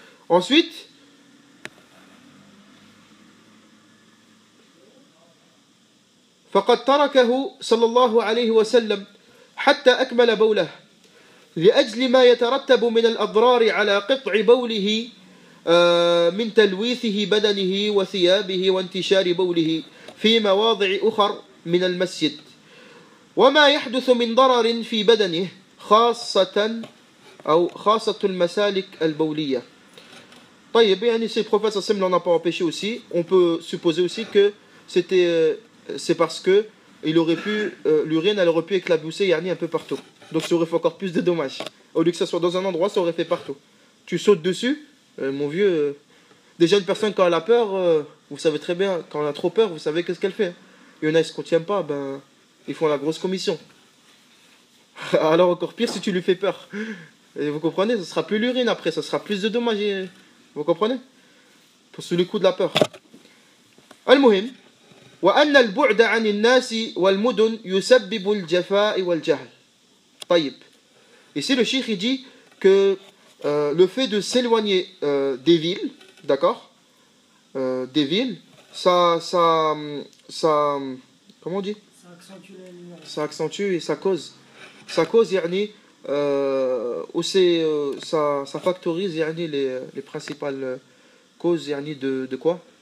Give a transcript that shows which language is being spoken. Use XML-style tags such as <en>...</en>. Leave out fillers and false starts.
<ar>Ensuite, فقد تركه صلى الله عليه وسلم حتى أكمل بوله لأجل ما يترتب من الأضرار على قطع بوله من تلويثه بدنه وثيابه وانتشار بوله في مواضع أخر من المسجد وما يحدث من ضرر في بدنه خاصة المسالك البولية. طيب يعني</ar> <fr>si le prophète sallallahu alayhi wa sallam n'en a pas empêché aussi, on peut supposer aussi que c'est parce que l'urine elle aurait pu éclabousser yani un peu partout. Donc ça aurait fait encore plus de dommages. Au lieu que ça soit dans un endroit, ça aurait fait partout. Tu sautes dessus, mon vieux. Déjà une personne quand elle a peur, vous savez très bien, quand elle a trop peur, vous savez qu'est-ce qu'elle fait. Il y en a qui se contiennent pas, ben ils font la grosse commission. Alors encore pire si tu lui fais peur. Et vous comprenez, ce sera plus l'urine après, ça sera plus de dommages. Vous comprenez? Pour sous le coup de la peur.</fr> <ar>Al-Muhim. وأن البعد عن الناس والمدن يسبب الجفاء والجهل. طيب.</ar> <fr>Ici le cheikh il dit que le fait de s'éloigner des villes, d'accord, des villes, ça comment on dit? Ça accentue et ça cause يعني ou ça factorise يعني les principales causes يعني de quoi?</fr>